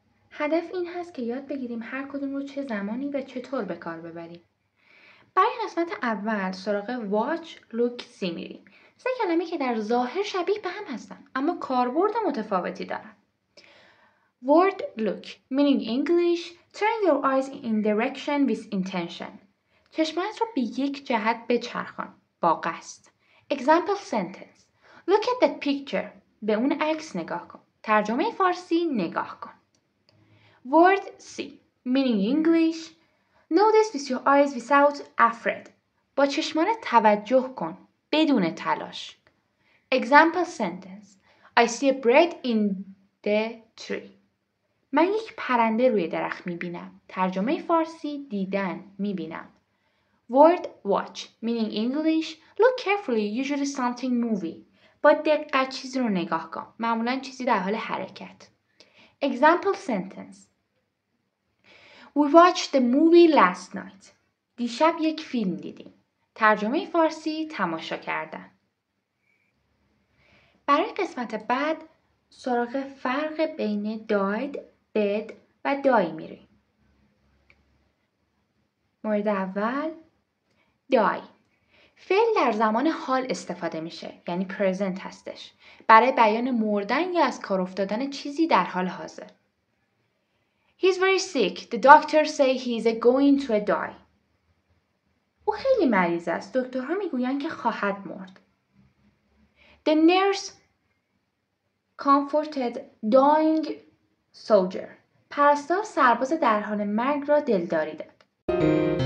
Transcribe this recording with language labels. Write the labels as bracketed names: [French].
[Persian] هدف این هست که یاد بگیریم هر کدوم رو چه زمانی و چطور به کار ببریم. برای قسمت اول سراغ watch، look، see میریم. 3 کلمه که در ظاهر شبیه به هم هستن اما کاربرد متفاوتی دارن. [English] Word look meaning English turn your eyes in direction with intention. [Persian] چشمت رو به یک جهت بچرخان با قصد. [English] Example sentence Look at that picture. [Persian] به اون عکس نگاه کن. ترجمه فارسی نگاه کن. [English] Word see meaning English Notice with your eyes without afraid. [Persian] با چشمانت توجه کن بدون تلاش. [English] Example sentence I see a bird in the tree. [Persian] من یک پرنده روی درخت میبینم. ترجمه فارسی دیدن میبینم. [English] Word watch meaning English Look carefully usually something moving. [Persian] با دقت چیزی رو نگاه کن. معمولا چیزی در حال حرکت. [English] Example sentence We watched the movie last night. [Persian] دیشب یک فیلم دیدیم. ترجمه فارسی تماشا کردن. برای قسمت بعد سراغ فرق بین died، dead و die میریم. مورد اول die. فعل در زمان حال استفاده میشه یعنی present هستش برای بیان مردن یا از کار افتادن چیزی در حال حاضر. [English] He's very sick. The doctor say he's going to die. [Persian] او خیلی مریض است. دکترها میگویند که خواهد مرد. [English] The nurse comforted dying soldier. [Persian] پرستار سرباز در حال مرگ را دلداری داد.